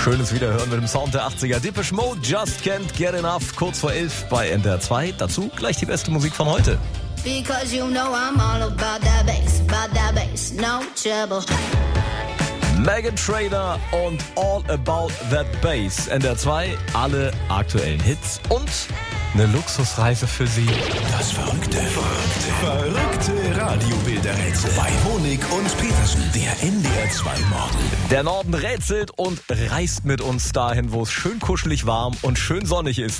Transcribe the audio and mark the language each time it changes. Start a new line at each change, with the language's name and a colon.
German: Wiederhören mit dem Sound der 80er. Depeche Mode, Just Can't Get Enough, kurz vor 11 bei NDR 2. Dazu gleich die beste Musik von heute.
English: Because you know I'm all about that bass, no trouble.
German: Meghan Trainor und All About That Bass. NDR 2, alle aktuellen Hits und eine Luxusreise für Sie. Das verrückte, verrückte, verrückte Radiobilder-Rätsel bei Honig und Petersen, der NDR 2 Morgen. Der Norden rätselt und reist mit uns dahin, wo es schön kuschelig warm und schön sonnig ist.